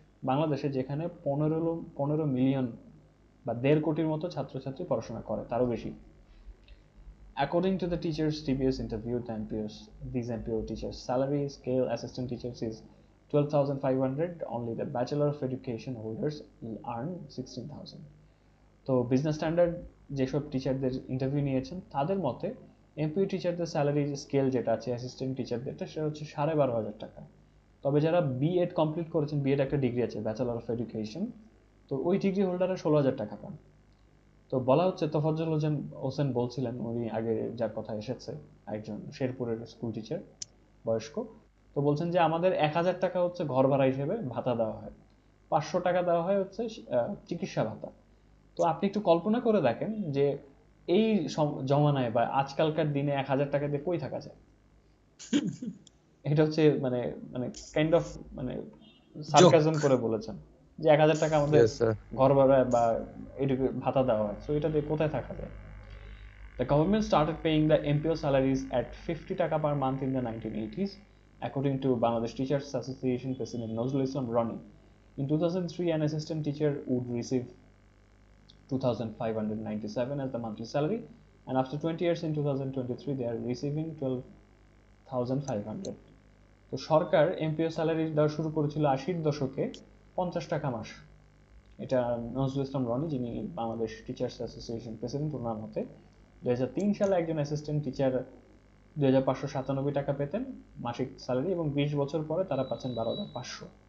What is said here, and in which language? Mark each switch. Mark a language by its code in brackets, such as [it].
[bn] বাংলাদেশে যেখানে 15 মিলিয়ন বা 1.5 কোটির মতো ছাত্রছাত্রী পড়াশোনা করে, তারও বেশি। [en] According to the teachers TBS interviewed the MPOs, these MPO teachers salary scale assistant teachers is 12,500. Only the Bachelor of Education holders earn 16,000. [bn] তো বিজনেস স্ট্যান্ডার্ড যেসব টিচারদের ইন্টারভিউ নিয়েছেন তাদের মতে এমপিও টিচারদের স্যালারি স্কেল যেটা আছে অ্যাসিস্ট্যান্ট টিচারদের সেটা হচ্ছে 12,500 টাকা। তবে যারা বিএড কমপ্লিট করেছেন, বিএড একটা ডিগ্রি আছে, ব্যাচেলর অফ এডুকেশন, তো ওই ডিগ্রি হোল্ডাররা 16,000 টাকা পান। তো বলা হচ্ছে, তোফাজ্জল হোসেন বলছিলেন, উনি আগে যার কথা এসেছে, একজন শেরপুরের স্কুল টিচার, বয়স্ক, তো বলছেন যে আমাদের 1,000 টাকা হচ্ছে ঘর ভাড়া হিসেবে ভাতা দেওয়া হয়, 500 টাকা দেওয়া হয় হচ্ছে চিকিৎসা ভাতা। তো আপনি একটু কল্পনা করে দেখেন যে এই জমানায় বা আজকালকার দিনে 1,000 টাকা দিয়ে কই থাকা যায়। এটা হচ্ছে মানে মানে কাইন্ড অফ মানে সার্কাজম করে বলেছেন যে 1,000 টাকা আমাদের [en] Yes, sir. [bn] ঘর ভাড়া বা ভাতা দেওয়া হয়, তো এটা দিয়ে কোথায় থাকা যায়। [en] The government started paying the MPO salaries at 50 taka per month in the 1980s, according to Bangladesh Teachers Association President Nazrul Islam Rani. In 2003, an assistant teacher would receive 2,597 as the monthly salary, and after 20 years in 2023, they are receiving 12,500. [bn] তো সরকার MPO salary দেওয়া শুরু করেছিল 80-র দশকে 50 টাকা মাস। এটা নজরুল ইসলাম রনি, যিনি Bangladesh teachers association president, ওনার মতে 2003 সালে একজন অ্যাসিস্ট্যান্ট টিচার 2,597 টাকা পেতেন মাসিক স্যালারি, এবং 20 বছর পরে তারা পাচ্ছেন 12,500।